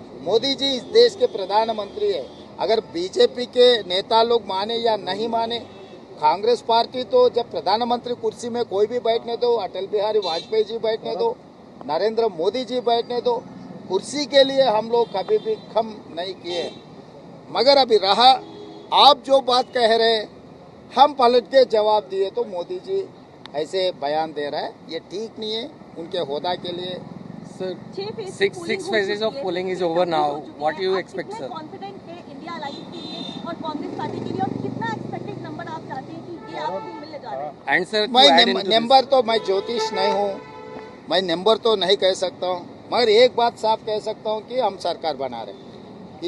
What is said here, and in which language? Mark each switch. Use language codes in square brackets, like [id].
[hi] मोदी जी इस देश के प्रधानमंत्री है। अगर बीजेपी के नेता लोग माने या नहीं माने, कांग्रेस पार्टी तो जब प्रधानमंत्री कुर्सी में कोई भी बैठने दो, अटल बिहारी वाजपेयी जी बैठने दो, नरेंद्र मोदी जी बैठने दो, कुर्सी के लिए हम लोग कभी भी कम नहीं किए। मगर अभी रहा, आप जो बात कह रहे हैं हम पलट के जवाब दिए, तो मोदी जी ऐसे बयान दे रहा है, ये ठीक नहीं है उनके होदा के लिए। [en] Sir, 6 phases of polling is over now. What do you expect, sir? [hi] Confident है इंडिया अलायंस के लिए और कांग्रेस पार्टी के लिए, और कितना एक्सपेक्टेड नंबर आप चाहते हैं कि ये आपको मिलने जा रहा है? [en] And sir, [hi] मैं नंबर तो, मैं ज्योतिष नहीं हूँ, मैं नंबर तो नहीं कह सकता हूँ, मगर एक बात साफ कह सकता हूँ कि हम सरकार बना रहे।